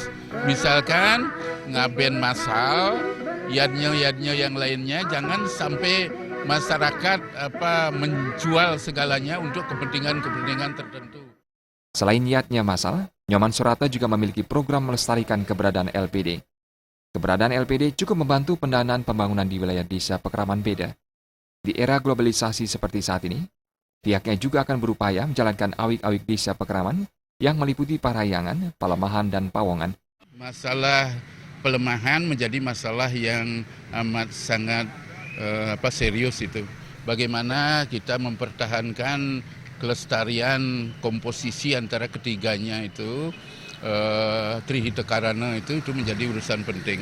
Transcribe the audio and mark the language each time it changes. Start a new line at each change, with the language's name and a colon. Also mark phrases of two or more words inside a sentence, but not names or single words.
Indonesian: Misalkan ngaben massal, yatnya yang lainnya jangan sampai masyarakat menjual segalanya untuk kepentingan-kepentingan tertentu. Selain yatnya massal, Nyoman Surata juga memiliki program melestarikan keberadaan LPD. Keberadaan LPD cukup membantu pendanaan pembangunan di wilayah desa Pekraman Bede. Di era globalisasi seperti saat ini, pihaknya juga akan berupaya menjalankan awik-awik desa Pekraman yang meliputi Parahyangan, Palemahan, dan Pawongan. Masalah pelemahan menjadi masalah yang amat sangat serius itu. Bagaimana kita mempertahankan kelestarian komposisi antara ketiganya itu, Trihita Karana itu menjadi urusan penting.